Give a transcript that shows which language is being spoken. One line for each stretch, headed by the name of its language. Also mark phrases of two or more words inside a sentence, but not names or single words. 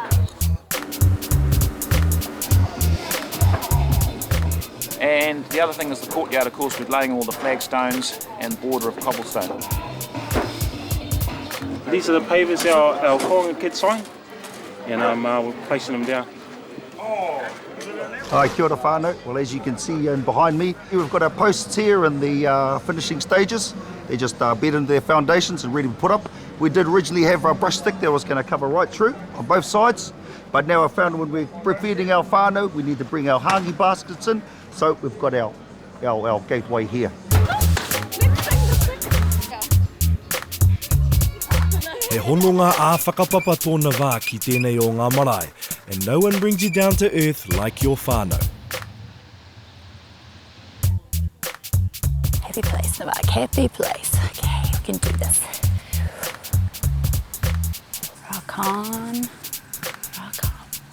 English: And the other thing is the courtyard, of course, we're laying all the flagstones and border of cobblestone. These are the pavers our Koanga kids sign, and we're placing them down.
Māori: Hi, kia ora whānau.
English: Well, as you can see behind me, we've got our posts here in the finishing stages. They're just bedding their foundations and ready to put up. We did originally have our brush stick that was going to cover right through on both sides, but now I found when we're preparing our whānau, we need to bring our hangi baskets in, so we've got our gateway here.
Māori: He hononga ā whakapapa tōna wā ki tēnei o ngā marae,
English: and no one brings you down to earth like your whānau. Happy place, Navak, happy place. Okay, we can do this. Rock on, rock on.